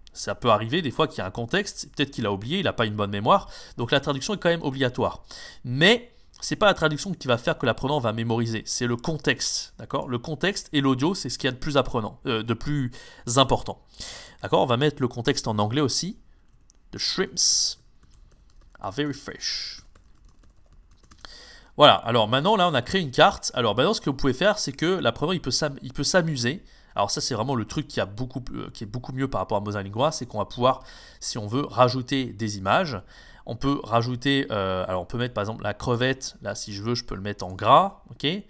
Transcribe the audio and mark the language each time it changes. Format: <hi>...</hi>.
<fr>Ça peut arriver des fois qu'il y a un contexte, peut-être qu'il a oublié, il n'a pas une bonne mémoire. Donc la traduction est quand même obligatoire. Mais c'est pas la traduction qui va faire que l'apprenant va mémoriser, c'est le contexte, d'accord? Le contexte et l'audio, c'est ce qu'il y a de plus de plus important. D'accord? On va mettre le contexte en anglais aussi.</fr> <en>The shrimps are very fresh.</en> <fr>Voilà, alors maintenant là on a créé une carte. Alors maintenant ce que vous pouvez faire, c'est que l'apprenant il peut s'amuser. Alors ça c'est vraiment le truc qui est beaucoup mieux par rapport à Mosalingua, c'est qu'on va pouvoir, si on veut, rajouter des images. On peut rajouter, alors on peut mettre par exemple la crevette, là si je veux je peux le mettre en gras, ok.</fr>